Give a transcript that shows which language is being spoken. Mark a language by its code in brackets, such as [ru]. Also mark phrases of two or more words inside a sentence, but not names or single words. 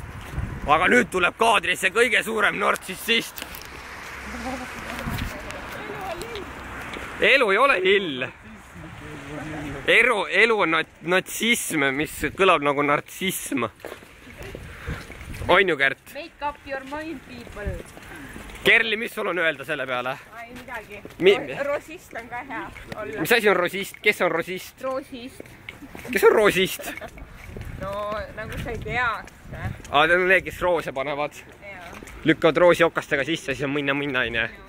[et] Aga nüüd tuleb kaadrisse kõige suurem nartsissist. Elu ei ole lill. Elu on natsism, mis kõlab nagu nartsism. On ju, Kärt? [en] Make up your mind, people. [et] Kerli, mis sul on öelda selle peale? Ei midagi. Rosist on ka hea olla. Mis asi on rosist? Kes on rosist? Roosist. Kes on roosist? No, nagu sa ei teaks. Need on need, kes roose panevad. Lükkavad roosi okastega sisse, siis on mõnna, on ju.